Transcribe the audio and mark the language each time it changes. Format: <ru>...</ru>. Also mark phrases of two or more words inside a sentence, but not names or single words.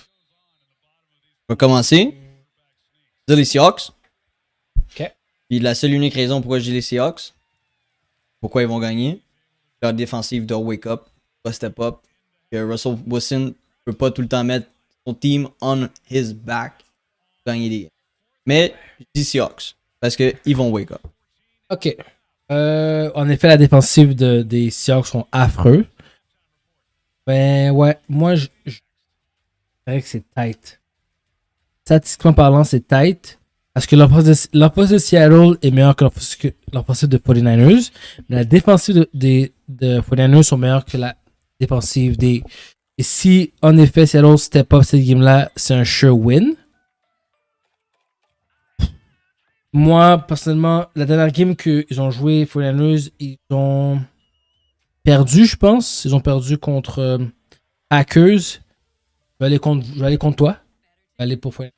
<fr>On va commencer. Dire les Seahawks. Ok. Puis la seule unique raison pourquoi je dis les Seahawks, pourquoi ils vont gagner, leur défensive doit</fr> <en>wake up,</en> <fr>doit</fr> <en>step up.</en> <fr>Que Russell Wilson peut pas tout le temps mettre son team</fr> <en>on his back</en> <fr>pour gagner des games. Mais je dis Seahawks parce qu'ils vont</fr> <en>wake up.</en> <fr>ok. En effet, la défensive des Seahawks sont affreux. Ben ouais, moi, je dirais que c'est tight. Statistiquement parlant, c'est tight. Parce que l'offensive de Seattle est meilleure que l'offensive de 49ers. Mais la défensive de 49ers sont meilleures que la défensive des... Et si, en effet, Seattle</fr> <en>step up</en> <fr>cette game-là, c'est un</fr> <en>sure win.</en> <fr>Moi, personnellement, la dernière game qu'ils ont joué, 49ers, ils ont perdu, je pense. Ils ont perdu contre Packers. Je vais aller contre toi. Je vais aller pour 49ers.</fr>